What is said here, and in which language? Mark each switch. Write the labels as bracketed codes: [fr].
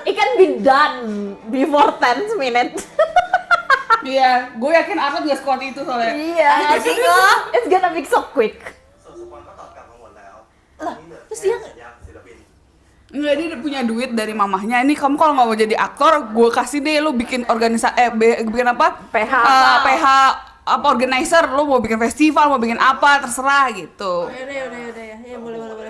[en] It can be done before 10 minutes. [id] Iya, gue yakin Arnold nggak sekuat itu soalnya. Iya, Anjing lo. [en] it's gonna be so quick. [th] ส่วนสปอนก็ตอบกลับมาหมดแล้วตอนนี้เหลือ [id] terus [th] แค่ [id] dia- [th] สัญญาศิลปิน [id] Enggak, dia punya duit dari mamahnya. Ini kamu kalau nggak mau jadi aktor, gue kasih deh lu bikin bikin apa? PH. PH apa organizer, lu mau bikin festival, mau bikin apa, terserah gitu. Yaudah ya. Ya boleh.